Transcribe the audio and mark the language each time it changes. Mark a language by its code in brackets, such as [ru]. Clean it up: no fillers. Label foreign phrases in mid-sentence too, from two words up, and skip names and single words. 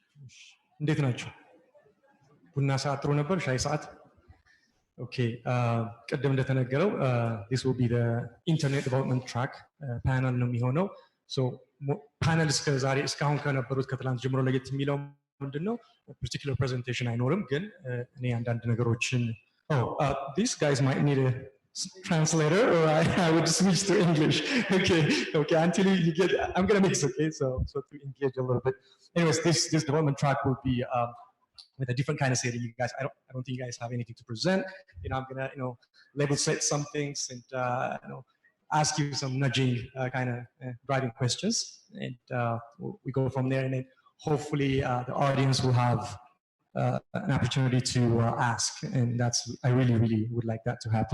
[am] እንዴት ናችሁ? ቡና ሰዓት ጥሩ ነበር? ሻይ ሰዓት? ኦኬ ቅድም እንደተነገረው [en] this will be the internet development track panel [am] ነው የሚሆነው። [en] so panel [am] እስካሁን ከነበሩት ከትላንት ጀምሮ ለየት የሚለው ምንድነው? [en] particular presentation [am] አይኖርም፣ ግን እኔ አንዳንድ ነገሮችን [en] these guys might need a translator, or I would switch to English. Okay, until you get, I'm gonna mix, okay, so to engage a little bit. Anyways, this development track will be with a different kind of setting. You guys, I don't think you guys have anything to present. I'm gonna level set some things and ask you some nudging kind of driving questions, and we go from there, and then hopefully the audience will have an opportunity to ask, and I really would like that to happen.